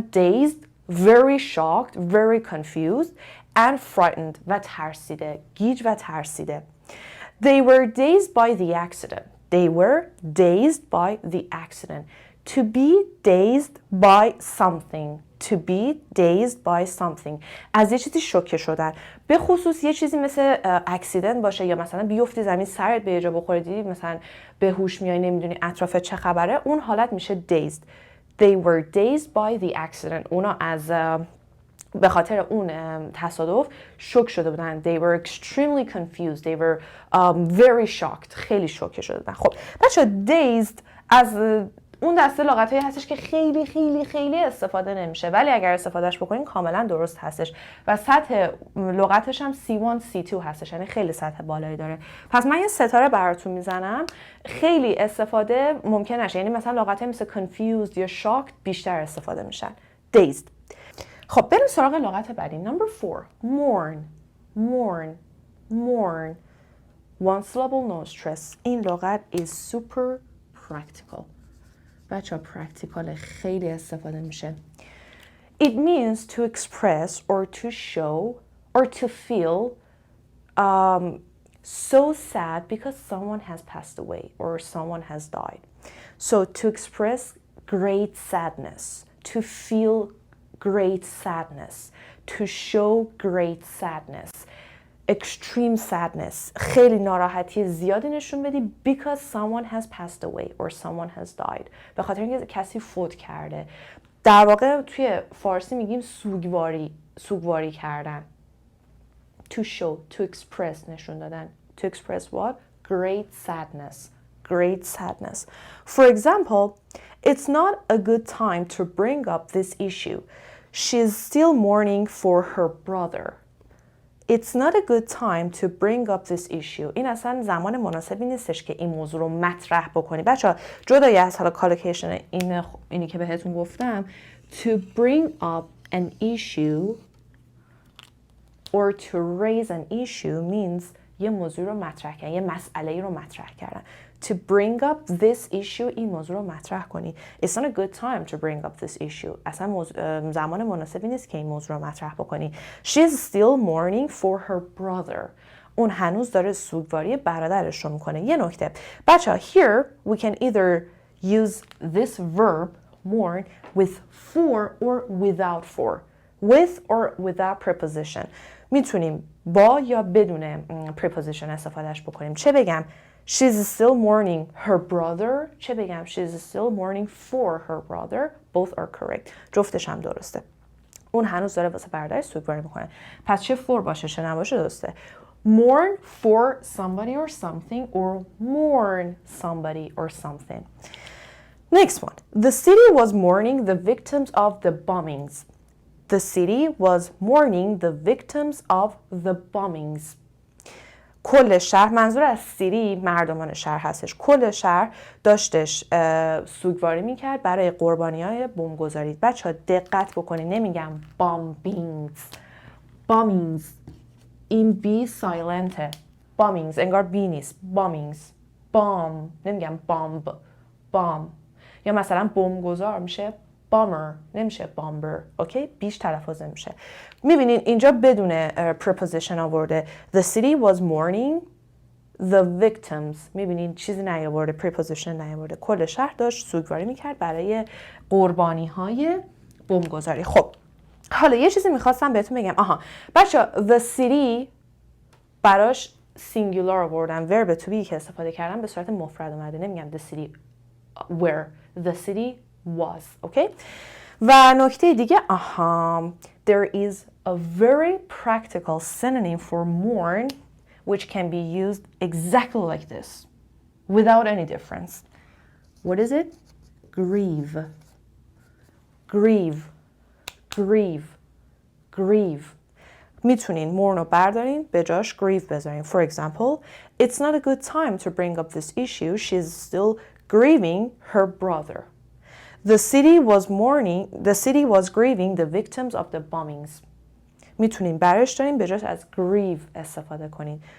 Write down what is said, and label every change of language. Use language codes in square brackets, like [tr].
[en] Dazed، very shocked، very confused and frightened، [fa] و ترسیده، گیج و ترسیده. [en] They were dazed by the accident. They were dazed by the accident. To be dazed by something. To be dazed by something. [fa] از یه چیزی شوکه شدن. به خصوص یه چیزی مثل اکسیدنت باشه یا مثلا بیفتی زمین سرت به یه جا بخوره، دیدی مثلا به هوش میای نمیدونی اطراف چه خبره، اون حالت میشه dazed. [en] They were dazed by the accident. [fa] اونا از به خاطر اون تصادف شوک شده بودن. [en] They were extremely confused. They were very shocked. [fa] خیلی شوکه شده بودن. خب بچه dazed از اون دسته لغتایی هستش که خیلی خیلی خیلی استفاده نمیشه، ولی اگر استفادهش بکنین کاملا درست هستش و سطح لغتش هم C1 C2 هستش، یعنی خیلی سطح بالایی داره. پس من یه ستاره براتون میزنم. خیلی استفاده ممکن نشه، یعنی مثلا لغتایی مثل confused یا shocked بیشتر استفاده میشن. [en] dazed. [fa] خب بریم سراغ لغت بعدی. [en] Number 4. mourn. mourn. mourn. One syllable, no stress. [fa] این لغت [en] is super practical. [fa] بچه ها practical خیلی استفاده میشه. [en] It means to express or to show or to feel so sad because someone has passed away or someone has died. So to express great sadness, to feel great sadness, to show great sadness, extreme sadness. [fa] خیلی ناراحتی زیادی نشون بدی [en] because someone has passed away or someone has died. [fa] به خاطر اینکه کسی فوت کرده. در واقع توی فارسی میگیم سوگواری کردن. [en] To show, to express [fa] نشون دادن. [en] To express what? Great sadness. Great sadness. For example, it's not a good time to bring up this issue. She's still mourning for her brother. It's not a good time to bring up this issue. [fa] این اصلا زمان مناسبی نیستش که این موضوع رو مطرح بکنی. بچه‌ها جدای از حالا کالوکیشن اینی که بهتون گفتم، [en] to bring up an issue or to raise an issue means [fa] یه موضوع رو مطرح کردن، یه مسئله رو مطرح کردن. [en] To bring up this issue، [fa] این موضوع رو مطرح کنی. [en] It's not a good time to bring up this issue. [fa] اصلا زمان مناسبی نیست که این موضوع رو مطرح بکنی. [en] She's still mourning for her brother. [fa] اون هنوز داره سوگواری برادرش رو میکنه. یه نکته بچه ها، [en] here we can either use this verb mourn with for or without for. With or without preposition. [fa] میتونیم با یا بدون preposition استفادهش بکنیم. چه بگم؟ [en] She's still mourning her brother. [fa] چه بگم؟ [en] She's still mourning for her brother. Both are correct. [fa] جفتش هم درسته. اون هنوز داره واسه برادرش سوگواری میکنه. پس چه for باشه چه نباشه درسته. [en] Mourn for somebody or something or mourn somebody or something. Next one. The city was mourning the victims of the bombings. The city was mourning the victims of the bombings. [fa] کل شهر، منظور از سیری مردمان شهر هستش، کل شهر داشتش سوگواری میکرد برای قربانی‌های بمبگذاری. بچه‌ها دقت بکنید، نمیگم bombings. bombings این بی سایلنته. bombings انگار بی نیست. [en] bombings bomb نمیگم bomb. [fa] bomb یا مثلا بمبگذار میشه bomber نمیشه bomber. اوکی بیش تلفظ نمیشه. میبینین اینجا بدون preposition آورده. [en] The city was mourning the victims. [fa] میبینین چیزی نیاورده، preposition نیاورده. کل شهر داشت سوگواری میکرد برای قربانی های بمبگذاری. خب حالا یه چیزی میخواستم بهتون بگم. بچه the city براش singular آوردم. verb to be که استفاده کردم به صورت مفرد اومده. [en] نمیگم the city where. The city was. [fa] اوکی و نکته دیگه [en] there is a very practical synonym for mourn which can be used exactly like this without any difference. What is it? Grieve. Grieve. Grieve. Grieve. [fa] میتونین mourn رو بردارین به جاش grieve بذارین. [en] For example, it's not a good time to bring up this issue. She's still grieving her brother. The city was grieving the victims of the bombings. [fa] میتونیم برش داریم به جاش از grieve استفاده کنیم.